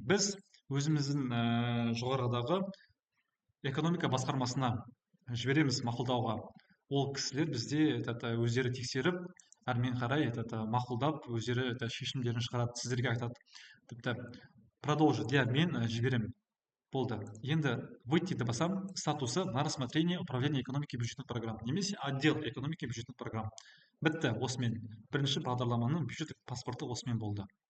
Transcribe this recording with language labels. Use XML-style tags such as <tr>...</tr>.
<kk>Біз өзіміздің жоғарыдағы экономика басқармасына жібереміз мақұлдауға. Ол кісілер бізде өздері тексеріп, әрмен қарай мақұлдап, өздері шешімдерін шығарады, сіздерге айтады. Тіпті</kk> <ru>продолжить,</ru> <kk>мен жіберемін. Болды. Енді</kk> <ru>выйти басам, статусы на рассмотрение управления экономики и бюджетных программ.</ru> <kk>Немесе</kk> <ru>отдел экономики и бюджетных программ.</ru> <kk>Бітті осымен. Бірінші бағдарламаның бюджеттік паспорты осымен болды.</kk>